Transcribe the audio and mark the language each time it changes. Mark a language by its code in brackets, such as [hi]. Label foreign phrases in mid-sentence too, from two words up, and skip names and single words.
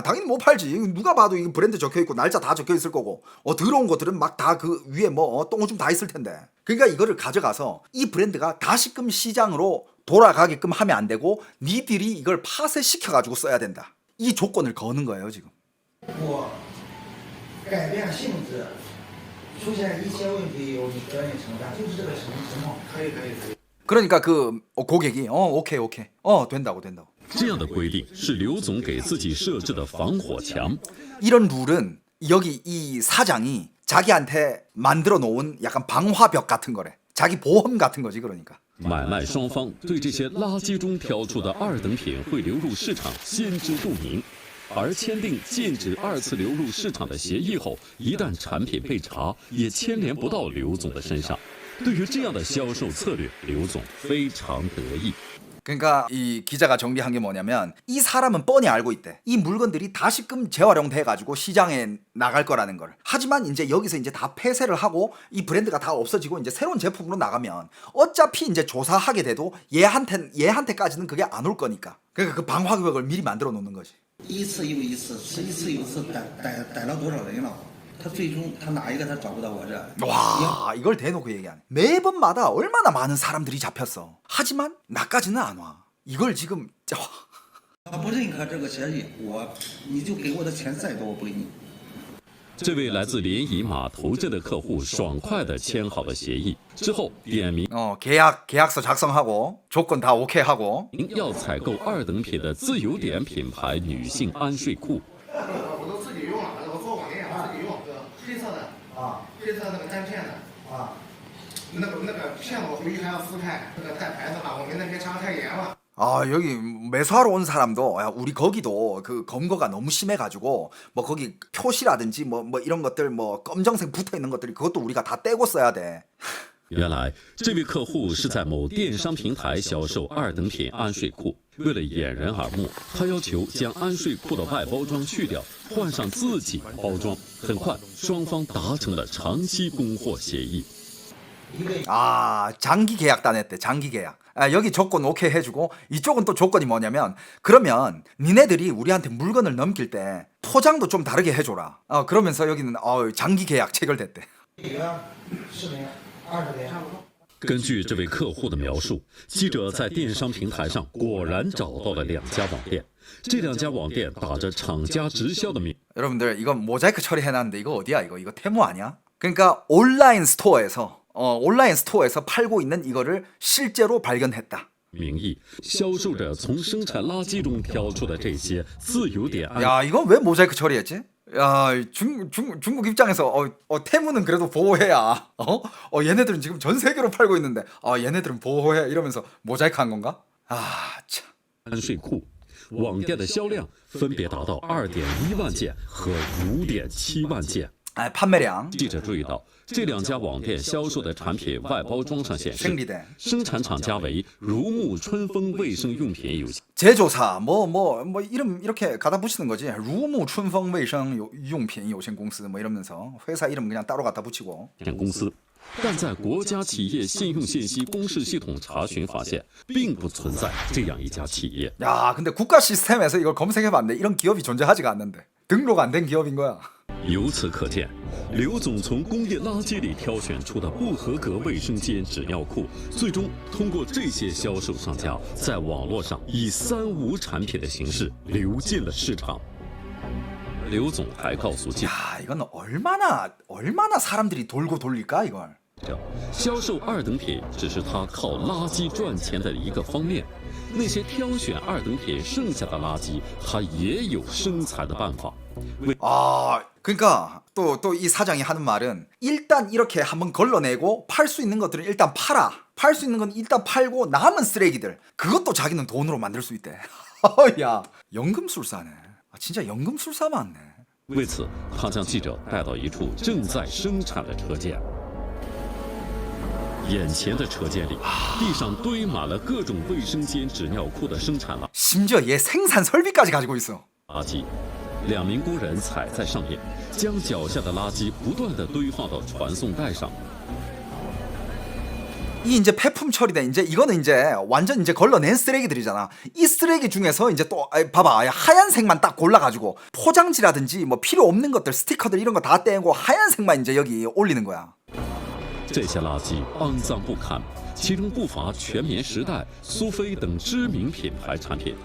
[ko] 당연히 못 팔지. 누가 봐도 이 브랜드 적혀있고 날짜 다 적혀있을 거고 들어온 것들은 막 다 그 위에 뭐 똥오줌 다 있을 텐데. 그러니까 이거를 가져가서 이 브랜드가 다시금 시장으로 돌아가게끔 하면 안 되고 니들이 이걸 파쇄시켜가지고 써야 된다. 이 조건을 거는 거예요 지금. [zh] 我改变性质，出现一些问题由你责任承担，就是这个情况。可以。 [ko] 그러니까 그 고객이 오케이 된다고. [zh] 这样的规定是刘总给自己设置的防火墙。 [ko] 이런 룰은 여기 이 사장이 자기한테 만들어 놓은 약간 방화벽 같은 거래. 자기 보험 같은 거지 그러니까. [zh] 买卖双方对这些垃圾中挑出的二等品会流入市场心知肚明，而签订禁止二次流入市场的协议后，一旦产品被查，也牵连不到刘总的身上。对于这样的销售策略，刘总非常得意。 [ko] 그러니까 이 기자가 정리한 게 뭐냐면 이 사람은 뻔히 알고 있대. 이 물건들이 다시금 재활용돼 가지고 시장에 나갈 거라는 걸. 하지만 이제 여기서 이제 다 폐쇄를 하고 이 브랜드가 다 없어지고 이제 새로운 제품으로 나가면 어차피 이제 조사하게 돼도 얘한테까지는 그게 안 올 거니까. 그러니까 그 방화벽을 미리 만들어 놓는 거지. [zh] 一次又一次，一次又一次逮了多少人了？他最终他哪一个他找不到我这？ [ko] 와 이걸 대놓고 얘기하네. 매번마다 얼마나 많은 사람들이 잡혔어. 하지만 나까지는 안 와. 이걸 지금 [zh] 他不认可这个协议，你就给我的钱再多，我不给你。这位来自联谊码头镇的客户爽快地签好了协议之后，点名 [ko] 계약서 작성하고 조건 다 오케이 하고 [zh] 要采购二等品的自由点品牌女性安睡裤。我都自己用了，我做网店自己用，黑色的黑色那个单片的那个片子我回去还要撕开，那个带牌子了，我们那边查太严了。 [ko] 여기 매수하러 온 사람도 우리 거기도 그 검거가 너무 심해가지고 뭐 거기 표시라든지 뭐 이런 것들 뭐 검정색 붙어 있는 것들이 그것도 우리가 다 떼고 써야 돼. [zh] 原来这位客户是在某电商平台销售二等品安睡裤，为了掩人耳目，他要求将安睡裤的外包装去掉，换上自己包装。很快，双方达成了长期供货协议。 [ko] 장기 계약 단했대. 장기 계약. 여기 조건 오케이 해주고 이쪽은 또 조건이 뭐냐면 그러면 니네들이 우리한테 물건을 넘길 때 포장도 좀 다르게 해줘라. 그러면서 여기는 장기 계약 체결됐대. [zh] 几个视频20点。根据这位客户的描述，记者在电商平台上果然找到了2家網店。这2家网店打着厂家直销的名。 [ko] 여러분들 이거 모자이크 처리해놨는데 이거 어디야 이거 테무 아니야? 그러니까 온라인 스토어에서 팔고 있는 이거를 실제로 발견했다. [zh] 名义销售着从生产垃圾中挑出的这些自由点安。 [ko] 야 이건 왜 모자이크 처리했지? 야 중국 입장에서 테무는 그래도 보호해야. 얘네들은 지금 전 세계로 팔고 있는데 얘네들은 보호해 이러면서 모자이크 한 건가? 참. [zh] 安睡裤网店的销量分别达到2.1万件和5.7万件。 [ko] 판매량. [zh] 记者注意到，这2家网店销售的产品外包装上显示，生产厂家为如沐春风卫生用品有限 [ko] 제조사 뭐 이름 이렇게 갖다 붙이는 거지. 루무 춘펑 卫生用品有限公司 뭐 이러면서 회사 이름 그냥 따로 갖다 붙이고. [zh] 公司。但在国家企业信用信息公示系统查询发现，并不存在这样一家企业。 [ko] 야, 근데 국가 시스템에서 이걸 검색해봤는데 이런 기업이 존재하지가 않는데 등록 안 된 기업인 거야. [zh] 由此可见，刘总从工业垃圾里挑选出的不合格卫生间纸尿裤，最终通过这些销售商家在网络上以3无产品的形式流进了市场。刘总还告诉记者， [ko] 야, 이건 얼마나 사람들이 돌고 돌릴까 이걸. [zh] 销售二等品只是他靠垃圾赚钱的一个方面，那些挑选二等品剩下的垃圾，他也有生财的办法。 [ko] 그러니까 또 이 사장이 하는 말은 일단 이렇게 한번 걸러내고 팔 수 있는 것들은 일단 팔아. 팔 수 있는 건 일단 팔고 남은 쓰레기들 그것도 자기는 돈으로 만들 수 있대. 야, 연금술사네. 진짜 연금술사 맞네. [zh] 为此，他将记者带到一处正在生产的车间。眼前的车间里，地上堆满了各种卫生间纸尿裤的生产 [ko] 심지어 얘 생산 설비까지 가지고 있어. [zh] 垃圾。 2名工人踩在上面，将脚下的垃圾不断地堆放到传送带上。 [ko] 이 이제 폐품 처리된 이제 이거는 이제 완전 이제 걸러낸 쓰레기들이잖아. 이 쓰레기 중에서 이제 또 봐봐 하얀색만 딱 골라가지고 포장지라든지 뭐 필요 없는 것들 스티커들 이런 거 다 떼고 하얀색만 이제 여기 올리는 거야. [zh] 这些垃圾肮脏不堪，其中不乏全棉时代、苏菲等知名品牌产品，